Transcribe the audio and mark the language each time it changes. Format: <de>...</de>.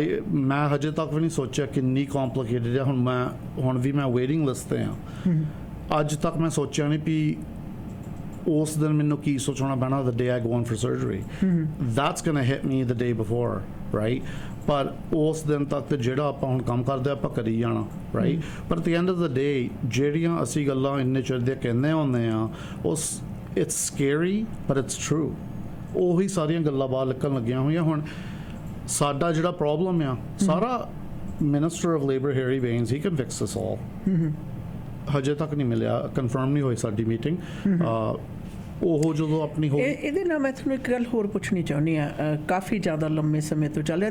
<pa>ਮੈਂ ਹਜੇ ਤੱਕ ਵੀ ਨਹੀਂ ਸੋਚਿਆ ਕਿੰਨੀ ਕੰਪਲਿਕੇਟਡ ਹੈ. ਹੁਣ ਵੀ ਮੈਂ ਵੇਟਿੰਗ ਲਿਸਟ ਤੇ ਹਾਂ. ਅੱਜ ਤੱਕ ਮੈਂ ਸੋਚਿਆ ਨਹੀਂ ਵੀ ਉਸ ਦਿਨ ਮੈਨੂੰ ਕੀ ਸੋਚਣਾ ਪੈਣਾ</pa> <en>the day I go in for surgery. That's gonna hit me the day before, right?</en> <pa>ਪਰ ਉਸ ਦਿਨ ਤੱਕ ਤੇ ਜਿਹੜਾ ਆਪਾਂ ਹੁਣ ਕੰਮ ਕਰਦੇ ਆਪਾਂ ਕਰੀ ਜਾਣਾ, right? ਪਰ</pa> <en>at the end of the day</en> <pa>ਜਿਹੜੀਆਂ ਅਸੀਂ ਗੱਲਾਂ ਇੰਨੇ ਚਿਰ ਦੀਆਂ ਕਹਿੰਦੇ ਹੁੰਦੇ ਆ ਉਸ</pa> <en>it's scary but it's true.</en> <pa>ਉਹੀ ਸਾਰੀਆਂ ਗੱਲਾਂ ਬਾਹਰ ਨਿਕਲਣ ਲੱਗੀਆਂ ਹੋਈਆਂ. ਹੁਣ ਸਾਡਾ ਜਿਹੜਾ ਪ੍ਰੋਬਲਮ ਆ ਸਾਰਾ minister of labour Harry veins</pa> <en>He can fix this all.</en> <pa>ਹਜੇ ਤੱਕ ਨਹੀਂ ਮਿਲਿਆ, ਕਨਫਰਮ ਨਹੀਂ ਹੋਈ ਸਾਡੀ ਮੀਟਿੰਗ. ਉਹ ਜਦੋਂ ਆਪਣੀ ਹੋ ਇਹਦੇ ਨਾਲ ਮੈਂ ਤੁਹਾਨੂੰ ਇੱਕ ਗੱਲ ਹੋਰ ਪੁੱਛਣੀ ਚਾਹੁੰਦੀ ਆ. ਕਾਫੀ ਜ਼ਿਆਦਾ ਲੰਮੇ ਸਮੇਂ ਤੋਂ ਚੱਲ ਰਿਹਾ.</pa>